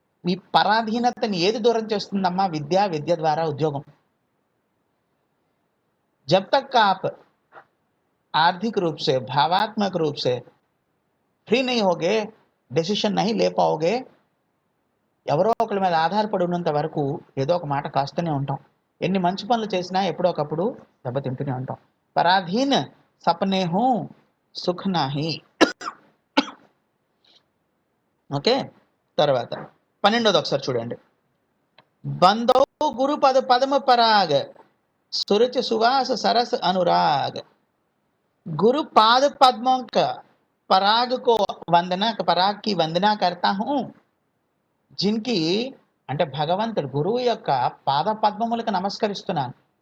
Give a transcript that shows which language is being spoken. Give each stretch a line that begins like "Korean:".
Telugu: ఈ పరాధీనతని ఏది దూరం చేస్తుందమ్మా? విద్య, విద్య ద్వారా ఉద్యోగం.
Hindi: जब तक आप आर्थिक रूप से, भावात्मक रूप से फ्री नहीं होगे, డెసిషన్ नहीं ले पाओगे,
Telugu: ఎవరో ఒకరి మీద ఆధారపడి ఉన్నంత వరకు ఏదో ఒక మాట కాస్తూనే ఉంటాం. ఎన్ని మంచి పనులు చేసినా ఎప్పుడో ఒకప్పుడు దెబ్బతింటూనే ఉంటాం.
Hindi: పరాధీన్ సపనే హూ సుఖ్ నాహి.
Telugu: ఓకే, తర్వాత 12వ ఒకసారి చూడండి.
Hindi: బందో గురు పద పదమ పరాగ్ सुरुचि सुवास सरस अनुराग. गुरु पाद पद्मों का पराग को वंदना, पराग की वंदना करता हूँ. जिनकी
Telugu: అంటే భగవంతుడు గురువు యొక్క పాద పద్మములకు నమస్కరిస్తున్నాను.